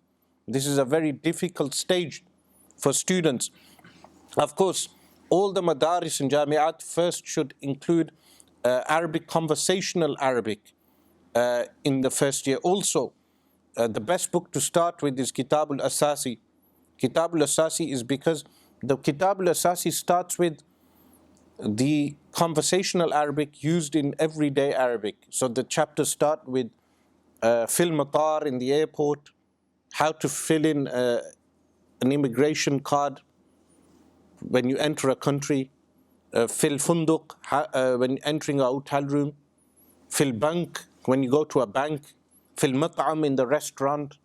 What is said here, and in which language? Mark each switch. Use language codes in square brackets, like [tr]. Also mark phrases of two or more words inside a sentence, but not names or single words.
[en] This is a very difficult stage for students. Of course, all the madaris and jamiat first should include Arabic, conversational Arabic in the first year. Also, the best book to start with is Kitab al-Asasi. Kitab al-Asasi is because the Kitab al-Asasi starts with the conversational Arabic used in everyday Arabic. So the chapters start with [ar] في المطار, [en] in the airport, how to fill in an immigration card when you enter a country, [ar] في الفندق, [en] when entering a hotel room, [ar] في البنك, [en] when you go to a bank, [ar] في المطعم, [en] in the restaurant.